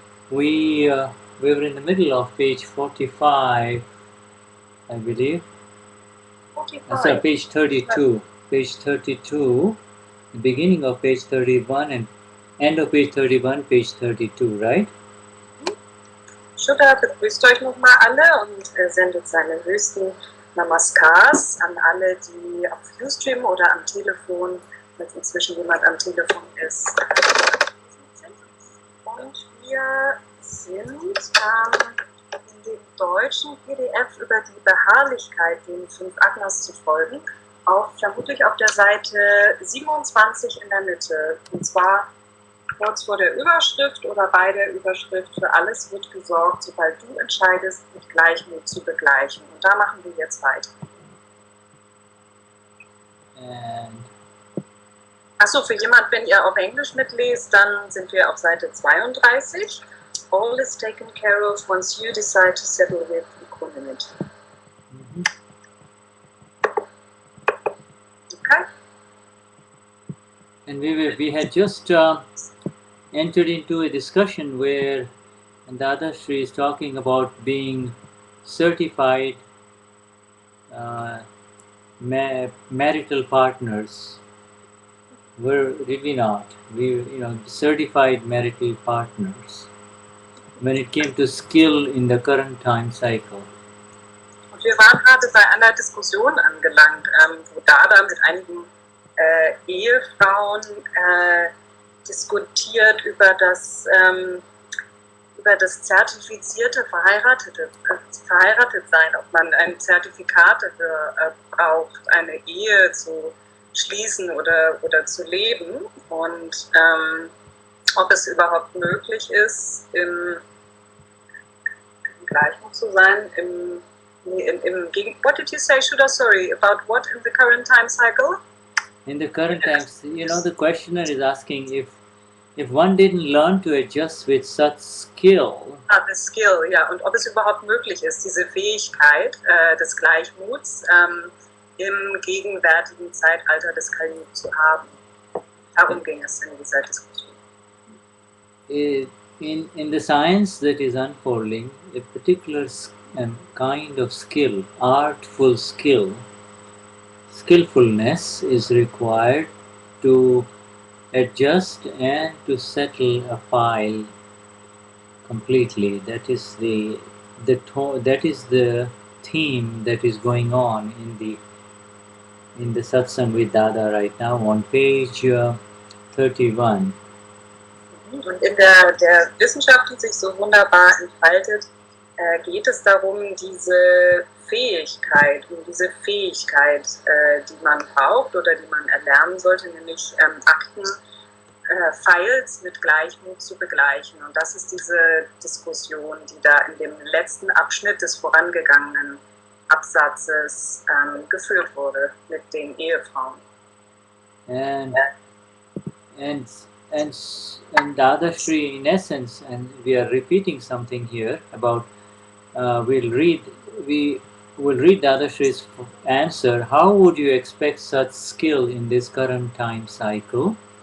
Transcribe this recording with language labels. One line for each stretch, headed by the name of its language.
English: we were in the middle of page 45, I believe. 45. Sorry, page 32. Page 32, the beginning of page 31 and end of page 31, page 32, right?
German: Shuddha begrüßt euch nochmal alle und sendet seine höchsten Namaskars an alle, die auf Ustream oder am Telefon, falls inzwischen jemand am Telefon ist. Und wir sind in dem deutschen PDF über die Beharrlichkeit, den 5 Agnas zu folgen, vermutlich auf der Seite 27 in der Mitte. Und zwar kurz vor der Überschrift oder bei der Überschrift: Für alles wird gesorgt, sobald du entscheidest, mit Gleichmut zu begleichen. Und da machen wir jetzt weiter. Achso, für jemand, wenn ihr auf Englisch mitlest, dann sind wir auf Seite 32.
English: All is taken care of once you decide to settle with equanimity. Okay. And we had just entered into a discussion where Dadashri is talking about being certified marital partners. Did we not? We, certified marital partners. When it came to skill in the current time cycle.
German: Und wir waren gerade bei einer Diskussion angelangt, wo Dada mit einigen Ehefrauen diskutiert über das zertifizierte Verheiratetsein, ob man ein Zertifikat dafür braucht, eine Ehe zu schließen oder zu leben, und ob es überhaupt möglich ist, im Gleichmut zu sein,
English: what did you say, Shuddha? Sorry, about what in the current time cycle? In the current times, the questioner is asking if one didn't learn to adjust with such skill. The skill,
German: ja, und ob es überhaupt möglich ist, diese Fähigkeit des Gleichmuts im gegenwärtigen Zeitalter des Kali zu haben. Darum ging es in dieser Diskussion.
English: In the science that is unfolding, a particular kind of skill, artful skillfulness is required to adjust and to settle a file completely. That is the theme that is going on in the Satsang with Dada right now on page 31.
German: Und in der Wissenschaft, die sich so wunderbar entfaltet, geht es darum, diese Fähigkeit, die man braucht oder die man erlernen sollte, nämlich Akten, Files mit Gleichmut zu begleichen. Und das ist diese Diskussion, die da in dem letzten Abschnitt des vorangegangenen Absatzes geführt wurde mit den Ehefrauen.
English: And Dadashri, in essence, and we are repeating something here about, we'll read Dadashri's answer. How would you expect such skill in this current time cycle?